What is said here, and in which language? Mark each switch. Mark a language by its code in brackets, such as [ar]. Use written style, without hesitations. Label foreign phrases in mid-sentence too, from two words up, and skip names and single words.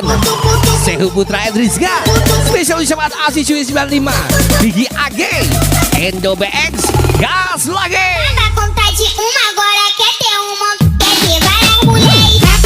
[id] Sehu Putra Edrizga. Spesial ucapan Aziz Cuy 95 Bigi AG Endo BX. Gas lagi. [pt] Anda com vontade de uma, agora quer ter uma, quer ter várias mulheres.